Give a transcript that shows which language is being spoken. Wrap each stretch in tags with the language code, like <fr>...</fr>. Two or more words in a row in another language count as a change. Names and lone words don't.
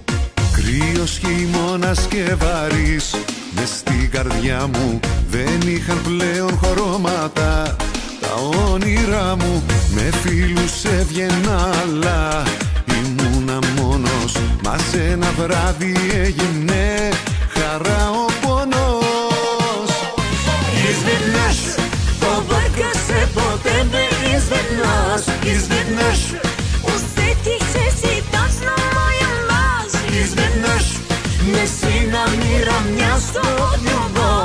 <el>Κρύος χειμώνας και βαρύς μες στην καρδιά μου δεν είχαν πλέον χρώματα. Τα όνειρά μου με φίλους έβγαινα, αλλά ήμουνα μόνος. Μα σε ένα βράδυ έγινε χαρά ο πόνος.</el> <bg>Изведнъж побърка се по тебе, изведнъж усетих, че си точно моя мъж. Изведнъж не си намирам място от любов.</bg>